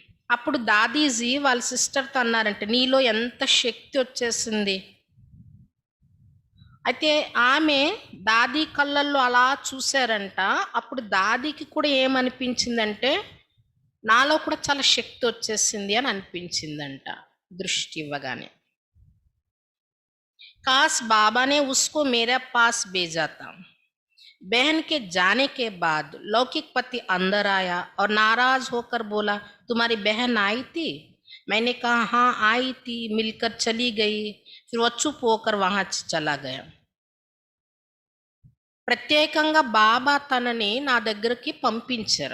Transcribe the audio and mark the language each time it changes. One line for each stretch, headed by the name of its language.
Telugu: అప్పుడు దాదీజీ వాళ్ళ సిస్టర్తో అన్నారంటే, నీలో ఎంత శక్తి వచ్చేసింది. అయితే ఆమె దాది కళ్ళల్లో అలా చూశారంట. అప్పుడు దాదికి కూడా ఏమనిపించిందంటే, నాలో కూడా చాలా శక్తి వచ్చేసింది అని అనిపించిందంట దృష్టి ఇవ్వగానే.
Hindi: काश बाबा ने उसको मेरे पास भेजा था। बहन के जाने के बाद लौकिक पति अंदर आया और नाराज होकर बोला, तुम्हारी बहन आई थी? मैंने कहा हाँ आई थी, मिलकर चली गई। फिर वो चुप होकर वहां चला गया.
Telugu: ప్రత్యేకంగా బాబా తనని నా దగ్గరికి పంపించారు.